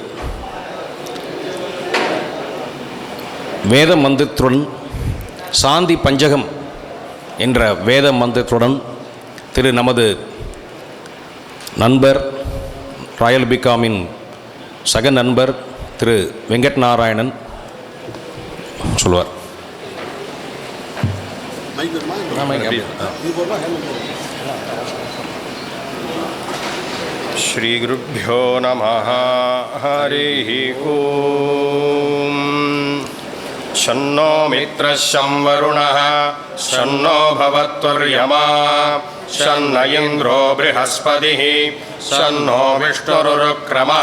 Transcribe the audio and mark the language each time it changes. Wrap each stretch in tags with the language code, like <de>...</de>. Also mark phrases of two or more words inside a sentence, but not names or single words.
<ta>வேத மந்திரத்துடன் சாந்தி பஞ்சகம் என்ற வேத மந்திரத்துடன் நமது நண்பர் ராயல் பிகாமின் சக நண்பர் திரு வெங்கட் நாராயணன் சொல்வார்.</ta> <sa>श्री गुरुभ्यो नमः. हरिः ओम्. शन्नो मित्रः शं वरुणः शन्नो भवत्वर्यमा शन्न इन्द्रो बृहस्पतिः शन्नो विष्णुरुक्रमः.</sa>